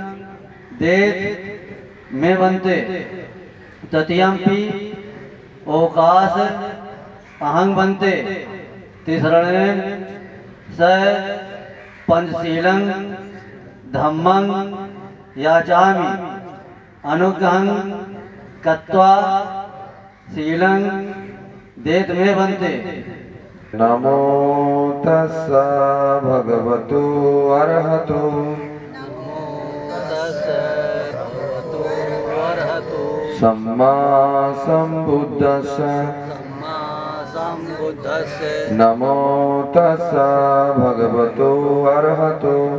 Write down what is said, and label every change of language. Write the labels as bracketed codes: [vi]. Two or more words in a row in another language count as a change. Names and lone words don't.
[pi] देत मे भन्ते तृतीयंपि ओकाश अहं भन्ते तिसृणेन स पंचशीलं धम्मं याचामि अनुग्रहं कत्वा शीलं देत मे भन्ते। नमो तस्सा भगवतो अरहतो सम्मा संबुद्धस्स नमो तस्सा भगवतो अरहतो